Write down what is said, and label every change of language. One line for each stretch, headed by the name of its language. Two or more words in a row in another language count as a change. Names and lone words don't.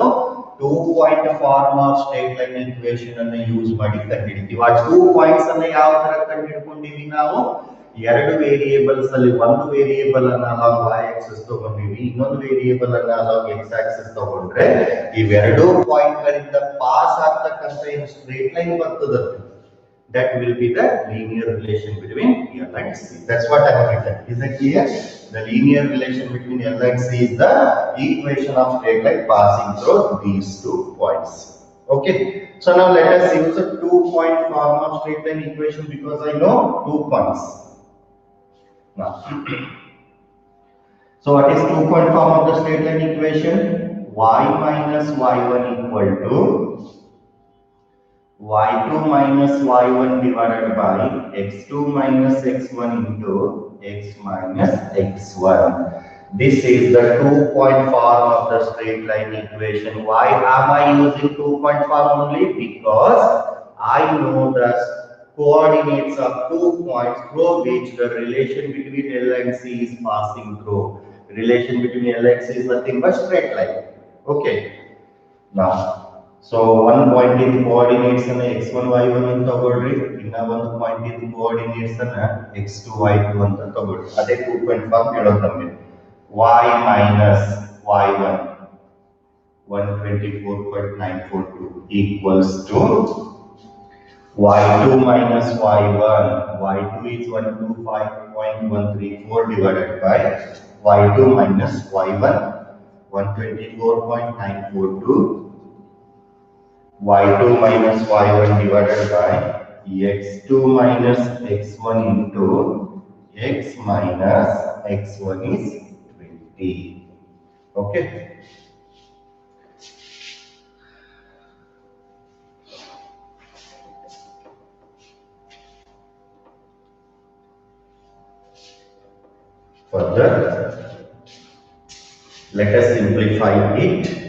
English: 2 point form of straight line equation
Kannada: ಅನ್ನ ಯೂಸ್ ಮಾಡಿ ಕಂಡುಹಿಡಿತೀವಿ. ಆ 2 ಪಾಯಿಂಟ್ಸ್ ಅನ್ನ ಯಾವ ತರ ಕಂಡುಹಿಡ್ಕೊಂಡಿವಿ ನಾವು? ಎರಡು ವೇರಿಯೇಬಲ್ಸ್ ಅಲ್ಲಿ ಒಂದು ವೇರಿಯೇಬಲ್ ಅನ್ನ
English: along y axis
Kannada: ತಗೊಂಡಿವಿ, ಇನ್ನೊಂದು ವೇರಿಯೇಬಲ್ ಅನ್ನ
English: along x axis
Kannada: ತಗೊಂಡ್ರೆ ಇವೆರಡು ಪಾಯಿಂಟ್ ಗಳಿಂದ ಪಾಸ್ ಆಗ್ತಕ್ಕಂತ ಏನು
English: straight line
Kannada: ಬರ್ತದೆ,
English: that will be the linear relation between L and C. That's what I have written. Is it clear? The linear relation between L and C is the equation of straight line passing through these 2 points. Okay, so now let us use a 2-point form of straight line equation because I know 2 points. Now, so what is 2-point form of the straight line equation? Y minus y1 equal to y2 minus y1 divided by x2 minus x1 into x minus x1. This is the 2-point form of the straight line equation. Why am I using 2-point form only? Because I know the coordinates of 2 points through which the relation between L and C is passing through. Relation between L and C is nothing but straight line. Okay, now so one point in coordinates
Kannada: ಅನ್ನ x1 y1 ಅಂತ ತಗೊಳ್ರಿ, ಇನ್ನ ಒಂದು
English: point in coordinates
Kannada: ಅನ್ನ x2 y2 ಅಂತ ತಗೊಳ್ರಿ. ಅದೇ
English: 2-point form
Kannada: ಹೇಳೋದು ನಮಗೆ.
English: y minus y1 124.942 equals to y2 minus y1, y2 is 125.134 divided by y2 minus y1 124.942, y2 minus y1 divided by x2 minus x1 into x minus x1 is 20. Okay, further let us simplify it.